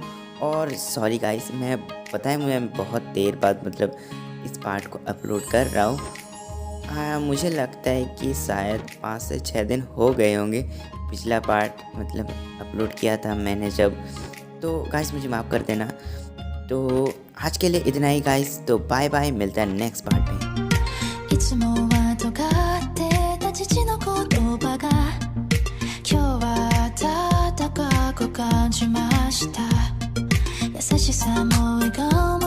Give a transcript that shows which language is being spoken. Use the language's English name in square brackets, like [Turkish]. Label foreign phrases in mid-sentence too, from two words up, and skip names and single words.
[Hindi] और [English] sorry guys [Hindi] मैं बहुत देर बाद इस पार्ट को अपलोड कर रहा हूँ। मुझे लगता है कि शायद 5 से 6 दिन हो गए होंगे पिछला पार्ट अपलोड किया था मैंने जब। तो गाइस मुझे माफ़ कर देना। तो आज के लिए इतना ही गाइस, तो [English] bye bye, [Hindi] मिलता है [English] next part [Hindi] में। [Japanese] いつもは尖ってた父の言葉が今日は暖かく感 time more we gone